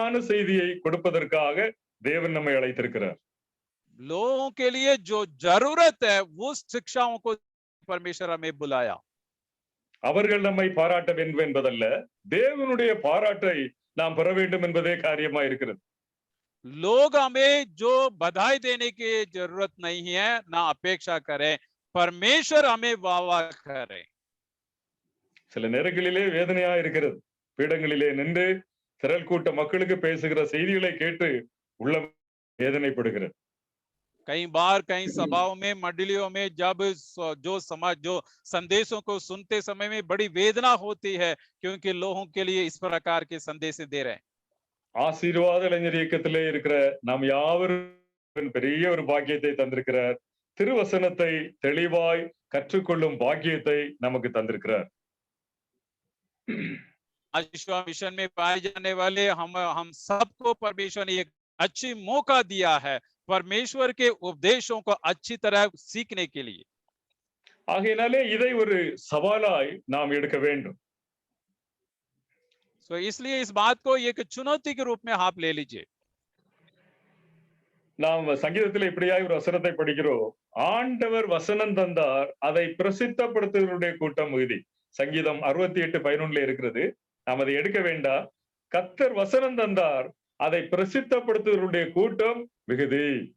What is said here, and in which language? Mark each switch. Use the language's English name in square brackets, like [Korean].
[Tamil] செய்தியை கொடுப்பதற்காக தேவன் நம்மை அழைத்திருக்கிறார். [Hindi] लोगों के लिए जो जरूरत है उस शिक्षाओं को परमेश्वर हमें बुलाया। [Tamil] அவர்கள் நம்மை பாராட்ட வேண்டும் என்பதல்ல, தேவனுடைய பாராட்டை நாம் பெற வேண்டும் என்பதே காரியமா இருக்கிறது. [Hindi] लोग हमें जो बधाई देने की जरूरत नहीं है, ना अपेक्षा करें, परमेश्वर हमें वाह करें। [Tamil] சில நேரங்களிலே வேதனையா இருக்கிறது. பீடங்களிலே நின்று திரள் கூட்ட மக்களுக்கு பேசுகிற செய்திகளை கேட்டு உள்ள வேதனைப்படுகிறது. [Hindi] कई बार कई सभाओं में, मंडलियों में जब जो संदेशों को सुनते समय में बड़ी वेदना होती है, क्योंकि लोगों के लिए इस प्रकार के संदेश दे रहे हैं। [Tamil] ஆசீர்வாத இளைஞர் இயக்கத்திலே இருக்கிற நாம் யாவரும் பெரிய ஒரு பாக்கியத்தை தந்திருக்கிறார். திருவசனத்தை தெளிவாய் கற்றுக்கொள்ளும் பாக்கியத்தை நமக்கு தந்திருக்கிறார். [Hindi] आशीषवा मिशन में पाए जाने वाले हम सबको परमेश्वर ने एक अच्छी मौका दिया है परमेश्वर के उपदेशों को अच्छी तरह सीखने के लिए। [Tamil] ஆகையினாலே இதை ஒரு சவாலாய் நாம் எடுக்க வேண்டும். [Hindi] तो इसलिए इस बात को एक चुनौती के रूप में आप ले लीजिए। [Tamil] நாம் சங்கீதத்தில் இப்படியாய் ஒரு வசனத்தை படிக்கிறோம். ஆண்டவர் வசனம் தந்தார், அதை பிரசித்தப்படுத்துவருடைய கூட்டம் மிகுதி. சங்கீதம் 68:11 இருக்கிறது. நாம் அதை எடுக்க வேண்டாம். கர்த்தர் வசனம் தந்தார், அதை பிரசித்தப்படுத்துவருடைய கூட்டம் மிகுதி.